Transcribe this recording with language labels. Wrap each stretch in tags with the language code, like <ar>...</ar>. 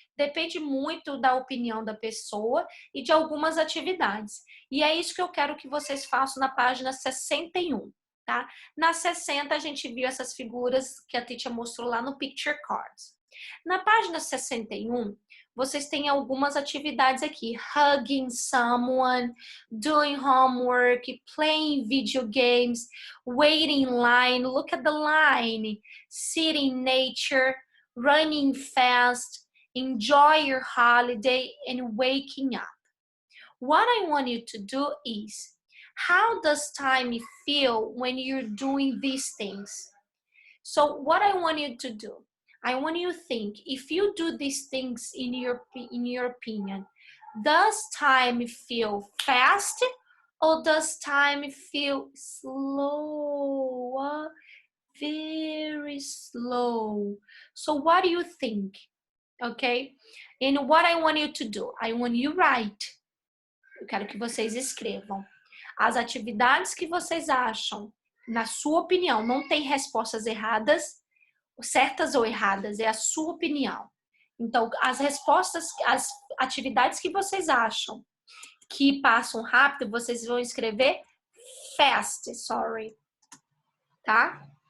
<pt>Depende muito da opinião da pessoa e de algumas atividades. E é isso que eu quero que vocês façam na página 61, tá? Na 60 a gente viu essas figuras que a Titia mostrou lá no Picture Cards. Na página 61, vocês têm algumas atividades aqui.</pt> <en>Hugging someone, doing homework, playing video games, waiting in line, look at the line, sitting in nature, running fast, enjoy your holiday, and waking up. What I want you to do is, how does time feel when you're doing these things? So what I want you to do, I want you to think, if you do these things in your opinion, does time feel fast or does time feel slow? Very slow. So what do you think? Okay? And what I want you to do, I want you to write.</en> <pt>Eu quero que vocês escrevam as atividades que vocês acham, na sua opinião, não tem respostas erradas, certas ou erradas, é a sua opinião. Então, as respostas, as atividades que vocês acham que passam rápido, vocês vão escrever fast, tá?</pt>